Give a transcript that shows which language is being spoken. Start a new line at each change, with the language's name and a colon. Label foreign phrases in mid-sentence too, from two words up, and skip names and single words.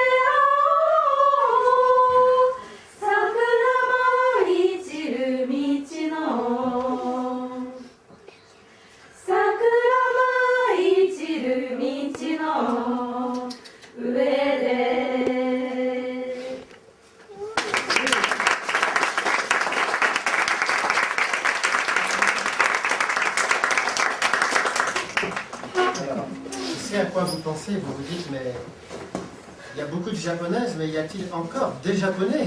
Japanese: 会おう桜舞い散る道の桜舞い散る道の上で
French: Je sais à quoi vous pensez, vous vous dites, mais il y a beaucoup de japonaises, mais y a-t-il encore des japonais?